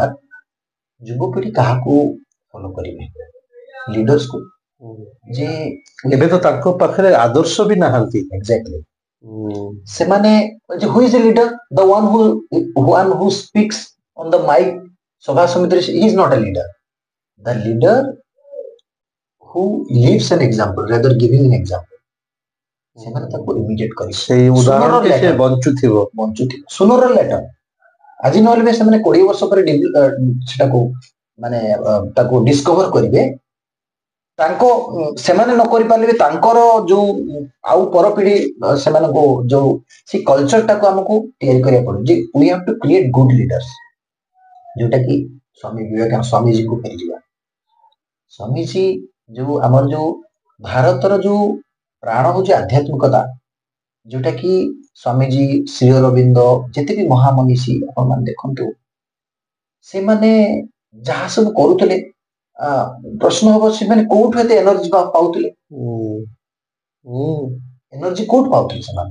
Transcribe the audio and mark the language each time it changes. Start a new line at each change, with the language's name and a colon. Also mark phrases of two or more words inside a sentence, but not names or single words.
Odia: ଯୁବପିଢି କାହାକୁ ଫଲୋ କରିବେ, ଲିଡର୍ସକୁ, ଯେ ଏବେ ତ ତାଙ୍କ ପାଖରେ ଆଦର୍ଶ ବି ନାହାନ୍ତି. ଏକ୍ଜାକ୍ଟଲି.
English: ସେମାନେ who is a leader, the one who speaks on the mic
Odia: ସଭା ସମିତିରେ,
English: he is not a leader. the leader who lives an example rather giving an example.
Odia: ସେମାନେ ତାକୁ ଇମିଡିଏଟ୍ କରି ସେଇ ଉଦାହରଣ ସେ ବଞ୍ଚୁଥିବ
English: sooner later.
Odia: ଆଜି ନହେଲେ ବି ସେମାନେ 20 ବର୍ଷ ପରେ ସେଟାକୁ ମାନେ ତାକୁ ଡିସ୍କଭର କରିବେ. ସେମାନେ ନ କରିପାରିଲେ ତାଙ୍କର ଯୋଉ ଆଉ ପରପିଢି ସେମାନଙ୍କୁ ଯୋଉ ସେ କଲଚରଟାକୁ ଆମକୁ ତିଆରି କରିବାକୁ ପଡିବ, ଯେ
English: we have to create good leaders.
Odia: ଯୋଉଟା କି ସ୍ୱାମୀ ବିବେକାନନ୍ଦ, ସ୍ୱାମୀଜୀକୁ ଫେରିଯିବା. ସ୍ୱାମୀଜୀ ଯୋଉ ଆମର ଯୋଉ ଭାରତର ଯୋଉ ପ୍ରାଣ ହଉଛି ଆଧ୍ୟାତ୍ମିକତା, ଯୋଉଟା କି ସ୍ୱାମୀଜୀ, ଶ୍ରୀ ଅରବିନ୍ଦ, ଯେତେ ବି ମହାମନୀଷୀ ଆପଣମାନେ ଦେଖନ୍ତୁ, ସେମାନେ ଯାହା ସବୁ କରୁଥିଲେ, ପ୍ରଶ୍ନ ହବ ସେମାନେ କୋଉଠୁ ଏତେ ଏନର୍ଜି ପାଉଥିଲେ, ଏନର୍ଜି କୋଉଠୁ ପାଉଥିଲେ ସେମାନେ.